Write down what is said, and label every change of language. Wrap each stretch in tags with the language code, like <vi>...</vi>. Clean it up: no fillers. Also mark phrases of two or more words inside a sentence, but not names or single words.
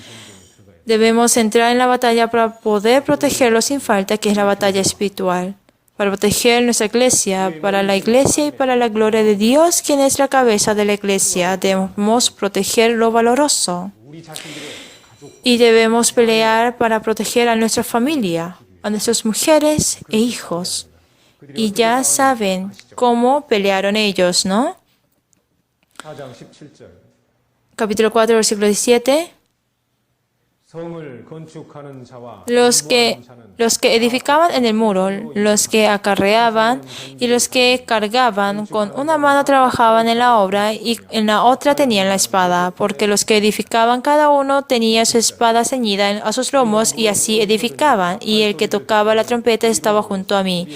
<es>Debemos entrar en la batalla para poder protegerlo sin falta, que es la batalla espiritual, para proteger nuestra iglesia, para la iglesia y para la gloria de Dios, quien es la cabeza de la iglesia. Debemos proteger lo valoroso. Y debemos pelear para proteger a nuestra familia, a nuestras mujeres e hijos. Y ya saben cómo pelearon ellos, ¿no?</es> <ko>4장 17절</ko> <es>Capítulo 4, versículo 17.</es> <ko>성을 건축하는 자와</ko> <es>Los que edificaban en el muro, los que acarreaban y los que cargaban, con una mano trabajaban en la obra y en la otra tenían la espada, porque los que edificaban cada uno tenía su espada ceñida a sus lomos y así edificaban, y el que tocaba la trompeta estaba junto a mí.</es>